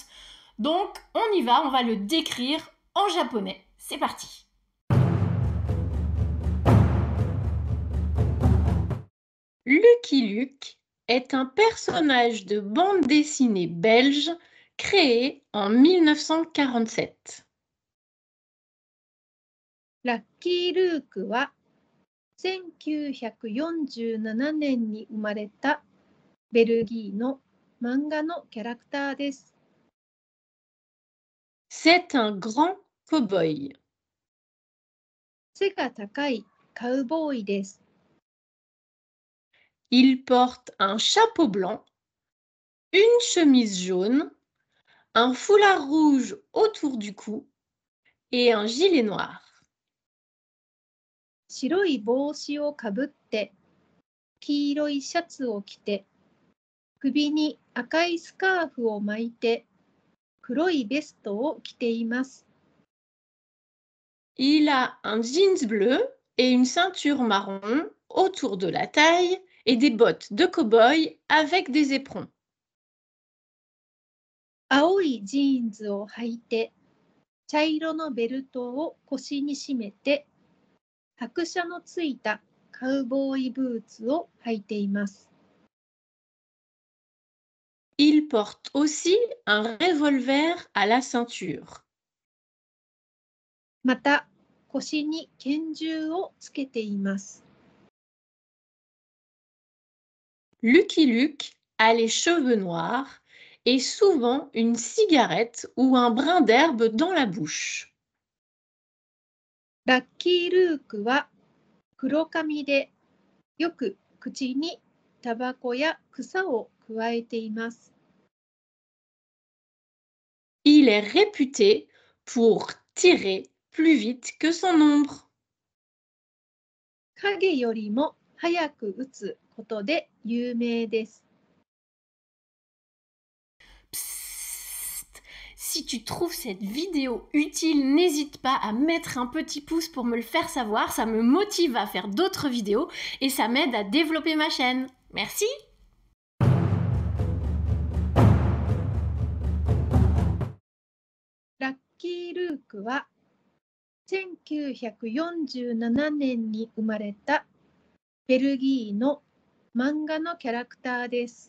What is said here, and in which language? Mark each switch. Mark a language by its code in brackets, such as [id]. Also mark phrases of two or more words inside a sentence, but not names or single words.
[fr] Donc, on y va, on va le décrire en japonais. C'est parti! Lucky Luke est un personnage de bande dessinée belge créé en 1947. [ja] ラッキー・ルークは1947年に生まれたベルギーの漫画のキャラクターです。 [fr] C'est un grand cow-boy. [ja] 背が高いカウボーイです。 [fr] Il porte un chapeau blanc, une chemise jaune, un foulard rouge autour du cou et un gilet noir. [ja] 白い帽子をかぶって、黄色いシャツを着て、首に赤いスカーフを巻いて、黒いベストを着ています。 [fr] Il a un jeans bleu et une ceinture marron autour de la taille et des bottes de cow-boy avec des éperons. [ja] 青いジーンズを履いて、茶色のベルトを腰に締めて、拍車のついたカウボーイブーツを履いています。 [fr] Il porte aussi un revolver à la ceinture. [ja] また、腰に拳銃をつけています。 [fr] Lucky Luke a les cheveux noirs et souvent une cigarette ou un brin d'herbe dans la bouche. [ja] ラッキー・ルークは黒髪で、よく口にタバコや草をくわえています。 [fr] Il est réputé pour tirer plus vite que son ombre. [ja] 影よりも早く撃つことで有名です。 Psst. [fr] Si tu trouves cette vidéo utile, n'hésite pas à mettre un petit pouce pour me le faire savoir, ça me motive à faire d'autres vidéos et ça m'aide à développer ma chaîne. Merci! [ja] ラッキー・ルークは1947年に生まれたベルギーの漫画のキャラクターです。